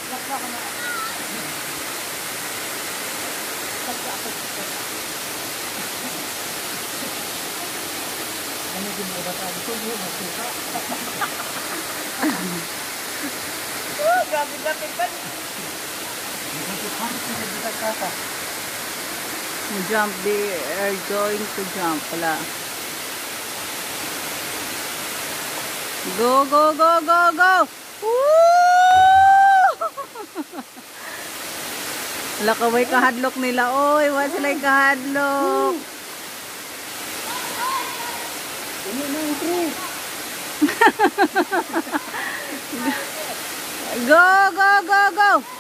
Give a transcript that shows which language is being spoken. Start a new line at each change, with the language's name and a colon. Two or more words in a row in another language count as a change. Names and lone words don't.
Filipino: Ano din mo ba tayo? Ito yun, magsuka. Grabe ba?
English: Jump, they are going to jump pala. Go, go, go, go, go! Woo!
Cebuano: Lakaway kahadlok nila. Oy, wala sila kahadlok.
Filipino: Ano na yung tree?
English: Go, go, go, go!